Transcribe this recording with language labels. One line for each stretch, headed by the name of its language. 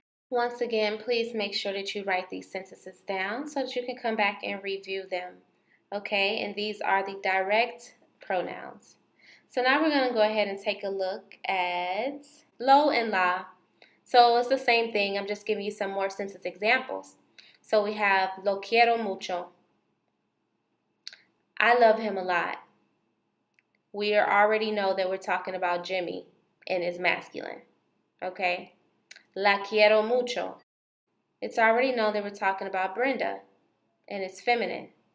English: Once again, please make sure that you write these sentences down so that you can come back and review them. Okay, and these are the direct pronouns. So now we're going to go ahead and take a look at lo and la. So it's the same thing. I'm just giving you some more sentence examples. So we have
Spanish: lo quiero mucho.
English: I love him a lot. We already know that we're talking about Jimmy and is masculine. Okay?
Spanish: La quiero mucho.
English: It's already known that we're talking about Brenda and it's feminine.